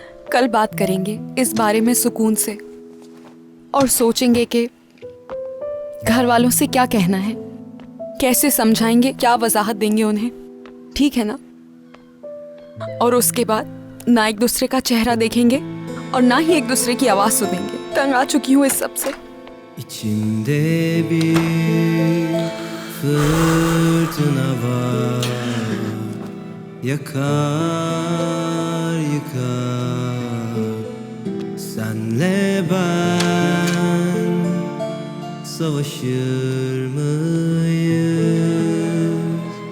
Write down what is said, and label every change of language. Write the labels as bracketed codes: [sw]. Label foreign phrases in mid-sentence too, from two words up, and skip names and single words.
[hi] कल बात करेंगे इस बारे में सुकून से और सोचेंगे कि घर वालों से क्या कहना है, कैसे समझाएंगे, क्या वजाहत देंगे उन्हें। ठीक है ना? और उसके बाद ना एक दूसरे का चेहरा देखेंगे और ना ही एक दूसरे की आवाज सुनेंगे। तंग आ चुकी हूँ इस सब से। [tr] İçinde bir fırtına var, yakar yıkar. Senle ben savaşır mıyız?